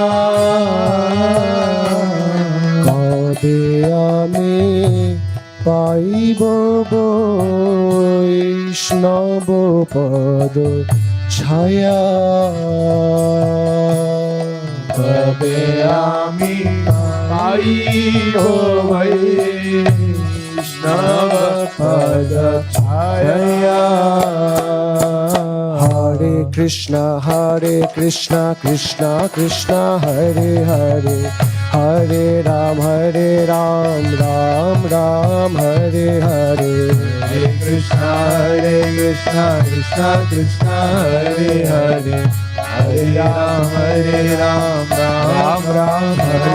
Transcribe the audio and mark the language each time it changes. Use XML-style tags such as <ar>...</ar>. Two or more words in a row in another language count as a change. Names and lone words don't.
<bn>কবে আমি পাইব বৈষ্ণব পদ ছায়া। কবে আমি পাইব বৈষ্ণব পদ ছায়া।</bn> <sa>হরে Krishna Hare Krishna Krishna Krishna Hare Hare Hare Ram Ram Ram Hare Hare Hare Krishna Krishna Krishna Hare Hare Hare Ram Ram Ram Hare</sa>